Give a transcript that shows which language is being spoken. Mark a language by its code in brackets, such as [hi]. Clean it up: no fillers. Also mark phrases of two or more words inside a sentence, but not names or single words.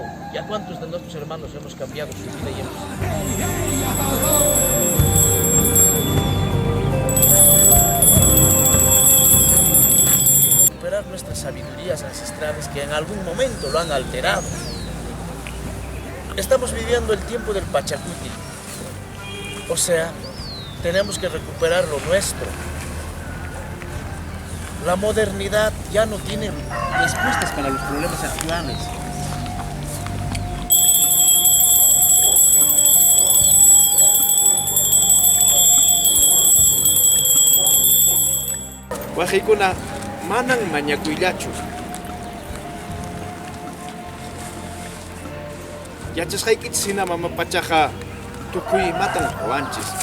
[es] ¿Y a cuántos de nuestros hermanos hemos cambiado su vida y recuperar nuestras sabidurías ancestrales que en algún momento lo han alterado? Estamos viviendo el tiempo del Pachacuti, o sea, tenemos que recuperar lo nuestro. La modernidad ya no tiene respuestas para los problemas actuales. [qu] Wajikuna manan mañakuyllachu. Yachasqaykichis hina mama pachaqa tukuy matan ruwanchis.